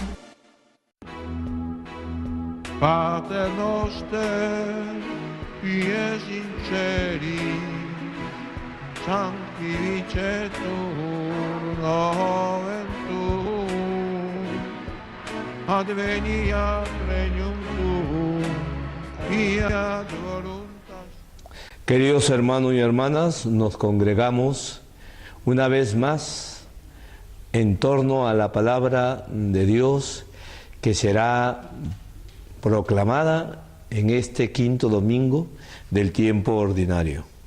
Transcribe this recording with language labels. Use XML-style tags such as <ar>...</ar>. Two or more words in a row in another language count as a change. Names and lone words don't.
<la>Pater noster, pie sinceri, sanctificetur nomen tuum, adveniat regnum tuum, fiat voluntas.</la> <es>Queridos hermanos y hermanas, nos congregamos una vez más en torno a la palabra de Dios que será proclamada en este quinto domingo del tiempo ordinario.</es>